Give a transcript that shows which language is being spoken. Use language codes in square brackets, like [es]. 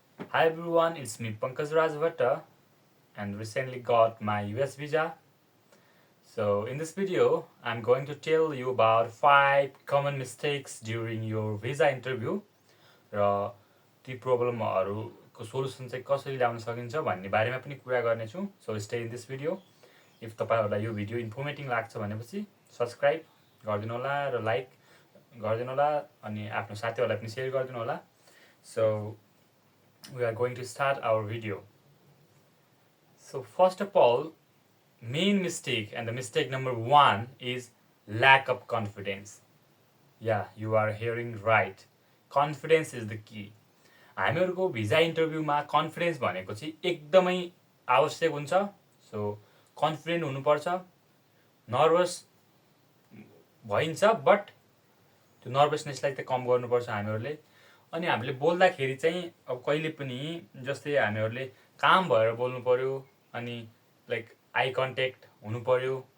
[en] Hi everyone, it's me Pankaj Rajbhatta and recently got my US visa. So in this video, I'm going to tell you about 5 common mistakes during your visa interview [ne] र ती प्रब्लमहरूको solution चाहिँ कसरी ल्याउन सकिन्छ भन्ने बारेमा पनि कुरा गर्नेछु. [en] So stay in this video. [ne] If तपाईँहरूलाई यो भिडियो इन्फर्मेटिभ लाग्छ भनेपछि सब्सक्राइब गरिदिनु होला र लाइक गरिदिनु होला अनि आफ्नो साथीहरूलाई पनि सेयर गरिदिनु होला. [en] So we are going to start our video. So first of all, main mistake and the mistake number 1 is lack of confidence. Yeah, you are hearing right. Confidence is the key. [ne] हामीहरूको visa इन्टरभ्यूमा confidence भनेको चाहिँ एकदमै आवश्यक हुन्छ. So confident हुनुपर्छ. Nervous भइन्छ but त्यो नर्भसनेसलाई चाहिँ कम गर्नुपर्छ हामीहरूले. अनि हामीले बोल्दाखेरि चाहिँ अब कहिले पनि जस्तै हामीहरूले काम भएर बोल्नु पर्यो अनि लाइक आई कन्ट्याक्ट हुनु पर्यो.